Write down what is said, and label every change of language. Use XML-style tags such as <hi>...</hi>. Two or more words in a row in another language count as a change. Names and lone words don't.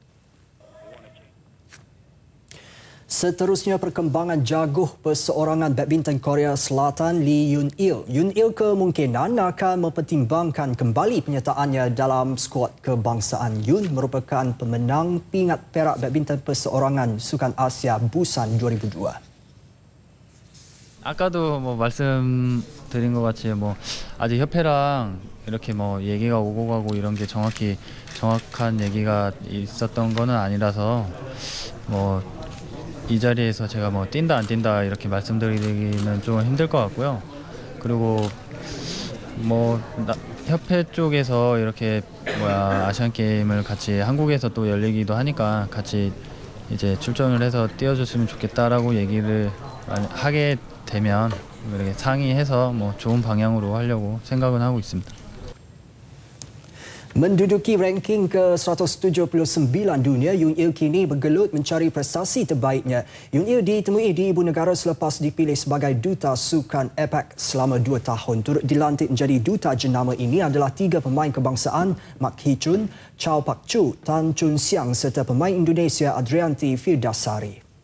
<ms>Seterusnya, perkembangan jaguh perseorangan badminton Korea Selatan Lee Yun Il. Yun Il kemungkinan akan mempertimbangkan kembali penyertaannya dalam skuad kebangsaan. Yun merupakan pemenang pingat perak badminton perseorangan Sukan Asia Busan 2002.</ms> <ko>아까도 말씀드린 것 같이 아직 협회랑 이렇게 얘기가 오고 가고 이런 게 정확한 얘기가 있었던 거는 아니라서 이 자리에서 제가 뛴다 안 뛴다 이렇게 말씀드리기는 좀 힘들 것 같고요. 그리고 협회 쪽에서 이렇게 아시안 게임을 같이 한국에서 또 열리기도 하니까 같이 이제 출전을 해서 뛰어줬으면 좋겠다라고 얘기를 하게 되면 이렇게 상의해서 좋은 방향으로 하려고 생각은 하고 있습니다.</ko> <ms>Menduduki ranking ke-179 dunia, Yun Il kini bergelut mencari prestasi terbaiknya. Yun Il ditemui di ibu negara selepas dipilih sebagai Duta Sukan APEC selama 2 tahun. Turut dilantik menjadi duta jenama ini adalah 3 pemain kebangsaan, Mak Hee Chun, Chow Pak Chu, Tan Chun Siang serta pemain Indonesia Adrianti Firdasari.</ms>